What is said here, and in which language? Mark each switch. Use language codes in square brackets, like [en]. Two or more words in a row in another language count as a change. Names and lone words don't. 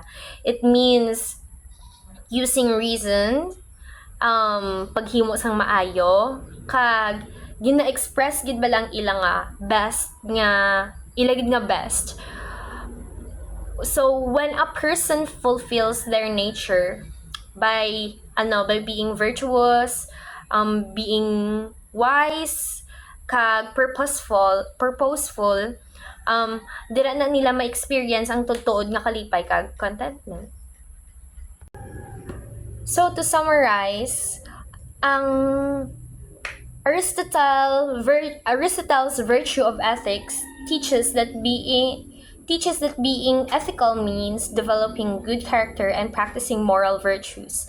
[en] It means using reason, [hil] paghimo sang maayo, kag gina-express gid ba lang ila nga best nga ilagid nga best. [en] So when a person fulfills their nature by being virtuous, being wise, [hil] kag purposeful, dira na nila ma-experience ang tutuod nga kalipay kag contentment. [en] So to summarize, ang Aristotle's virtue of ethics teaches that being ethical means developing good character and practicing moral virtues.